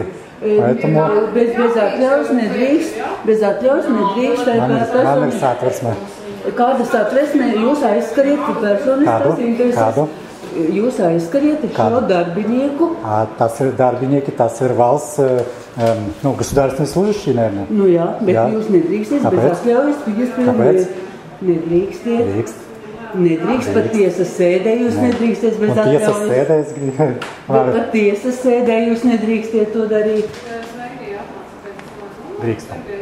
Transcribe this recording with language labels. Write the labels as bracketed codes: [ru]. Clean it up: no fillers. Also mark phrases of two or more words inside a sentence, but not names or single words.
[lv] Bez atļaus nedrīkst, vai Man ir satversme. Kāda satversme jūs aizskariet personiskas intereses? Kādu? Jūs aizskariet šo darbinieku? Tas ir darbinieki, tas ir valsts, [ru] государственные служащие, наверное. [lv] Nu jā, bet jūs nedrīkstat bez atļaujas viņus filmēt. Nedrīkstiet. Nedrīkst pat tiesas sēdē, jūs nedrīkstiet bez atļaujas. Tiesas sēdē es gribu. Pat tiesas sēdē jūs nedrīkstiet to darīt. Drīkstam.